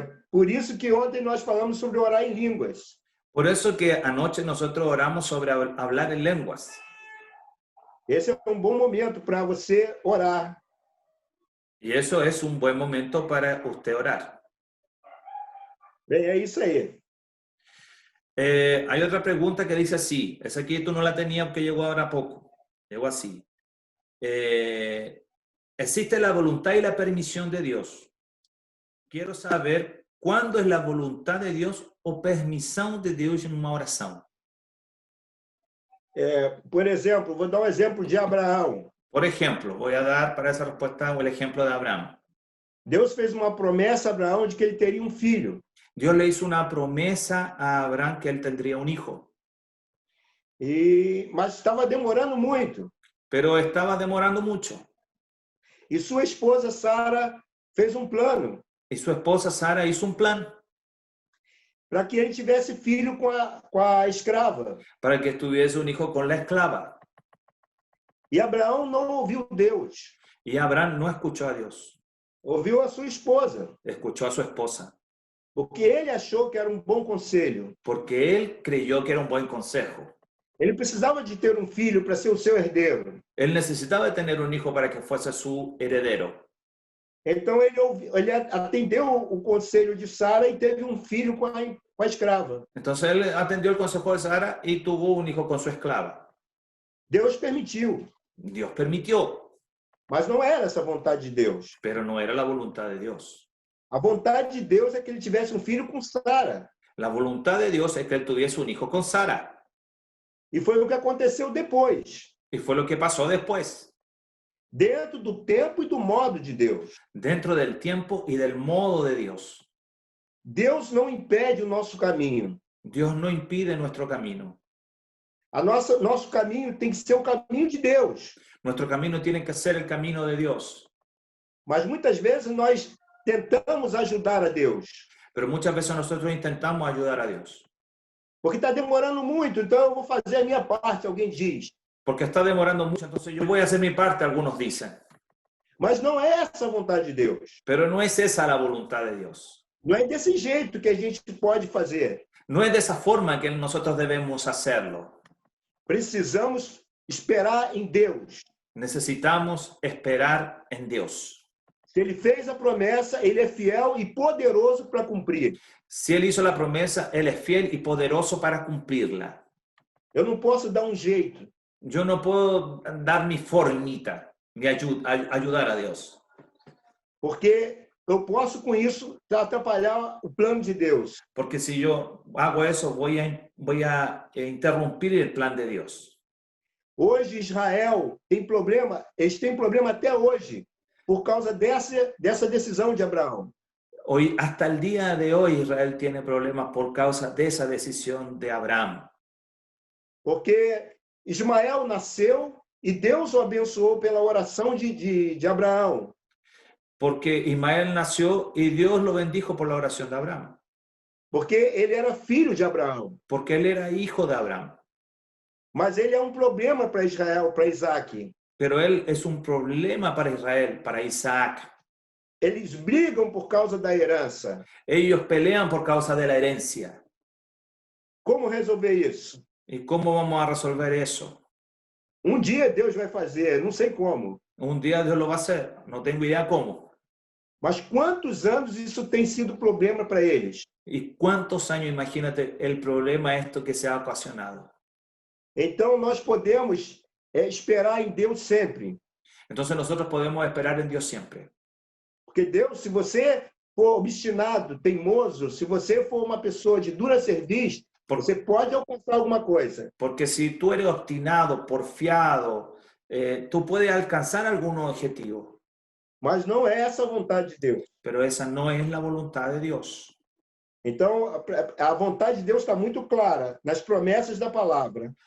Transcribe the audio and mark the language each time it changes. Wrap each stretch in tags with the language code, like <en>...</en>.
<pt>Por isso que ontem nós falamos sobre orar em línguas.</pt> <es>Por eso que anoche nosotros oramos sobre hablar en lenguas.</es> <pt>Esse é um bom momento para você orar.</pt> <es>Y eso es un buen momento para usted orar.</es> <pt>Bem, é isso aí.</pt> <es>Hay otra pregunta que dice así. Esa aquí tú no la tenías porque llegó ahora poco. Llegó así. ¿Existe la voluntad y la permisión de Dios? Quiero saber cuándo es la voluntad de Dios o</es> <pt>permissão de Deus em uma oração. Por exemplo, vou dar um exemplo de Abraão.</pt> <es>Por ejemplo, voy a dar para esa respuesta el ejemplo de Abraham.</es> <pt>Deus fez uma promessa a Abraão de que ele teria um filho.</pt> <es>Dios le hizo una promesa a Abraham que él tendría un hijo.</es> <pt>Mas estava demorando muito.</pt> <es>Pero estaba demorando mucho.</es> <pt>E sua esposa Sara fez um plano.</pt> <es>Y su esposa Sara hizo un plan.</es> <pt>Para que ele tivesse filho com a escrava.</pt> <es>Para que tuviese un hijo con la esclava.</es> <pt>E Abraão não ouviu Deus.</pt> <es>Y Abraham no escuchó a Dios.</es> <pt>Ouviu a sua esposa.</pt> <es>Escuchó a su esposa.</es> <pt>Porque ele achou que era um bom conselho.</pt> <es>Porque él creyó que era un buen consejo.</es> <pt>Ele precisava de ter um filho para ser o seu herdeiro.</pt> <es>Él necesitaba de tener un hijo para que fuese su heredero.</es> <pt>Então ele atendeu o conselho de Sara e teve um filho com a escrava.</pt> <es>Entonces él atendió el consejo de Sara y tuvo un hijo con su esclava.</es> <pt>Deus permitiu.</pt> <es>Dios permitió.</es> <pt>Mas não era essa a vontade de Deus.</pt> <es>Pero no era la voluntad de Dios.</es> <pt>A vontade de Deus é que ele tivesse um filho com Sara.</pt> <es>La voluntad de Dios es que él tuviese un hijo con Sara.</es> <pt>E foi o que aconteceu depois.</pt> <es>Y fue lo que pasó después.</es> <pt>Dentro do tempo e do modo de Deus.</pt> <es>Dentro del tiempo y del modo de Dios.</es> <pt>Deus não impede o nosso caminho.</pt> <es>Dios no impide nuestro camino.</es> <pt>Nosso caminho tem que ser o caminho de Deus.</pt> <es>Nuestro camino tiene que ser el camino de Dios.</es> <pt>Mas muitas vezes nós tentamos ajudar a Deus.</pt> <es>Pero muchas veces nosotros intentamos ayudar a Dios.</es> <pt>Porque está demorando muito, então eu vou fazer a minha parte, alguém diz.</pt> <es>Porque está demorando mucho, entonces yo voy a hacer mi parte, algunos dicen.</es> <pt>Mas não é essa a vontade de Deus.</pt> <es>Pero no es esa la voluntad de Dios.</es> <pt>Não é desse jeito que a gente pode fazer.</pt> <es>No es de esa forma que nosotros debemos hacerlo.</es> <pt>Precisamos esperar em Deus.</pt> <es>Necesitamos esperar en Dios.</es> <pt>Se ele fez a promessa, ele é fiel e poderoso para cumprir.</pt> <es>Si Él hizo la promesa, Él es fiel y poderoso para cumplirla.</es> <pt>Eu não posso dar um jeito,</pt> <es>Yo no puedo dar mi formita, ayudar a Dios.</es> <pt>porque eu posso com isso atrapalhar o plano de Deus.</pt> <es>Porque si yo hago eso, voy a interrumpir el plan de Dios.</es> <pt>Hoje Israel tem problema, eles têm problema até hoje, por causa dessa decisão de Abraão.</pt> <es>Hoy, hasta el día de hoy, Israel tiene problemas por causa de esa decisión de Abraham.</es> <pt>Porque Ismael nasceu e Deus o abençoou pela oração de Abraão.</pt> <es>Porque Ismael nació y Dios lo bendijo por la oración de Abraham.</es> <pt>Porque ele era filho de Abraão.</pt> <es>Porque él era hijo de Abraham.</es> <pt>Mas ele é um problema para Israel, para Isaac.</pt> <es>Pero él es un problema para Israel, para Isaac.</es> <pt>Eles brigam por causa da herança.</pt> <es>Ellos pelean por causa de la herencia.</es> <pt>Como resolver isso?</pt> <es>¿Y cómo vamos a resolver eso?</es> <pt>Um dia Deus vai fazer, não sei como.</pt> <es>Un día Dios lo va a hacer, no tengo idea cómo.</es> <pt>Mas quantos anos isso tem sido problema para eles?</pt> <es>¿Y cuántos años, imagínate, el problema esto que se ha ocasionado?</es> <pt>Então nós podemos esperar em Deus sempre.</pt> <es>Entonces nosotros podemos esperar en Dios siempre.</es> <pt>Porque Deus, se você for obstinado, teimoso, se você for uma pessoa de dura cerviz, você pode alcançar alguma coisa.</pt> <es>Porque si tú eres obstinado, porfiado, tú puedes alcanzar algún objetivo.</es> <pt>Mas não é essa a vontade de Deus.</pt> <es>Pero esa no es la voluntad de Dios.</es> <pt>Então, a vontade de Deus está muito clara nas promessas da palavra.</pt>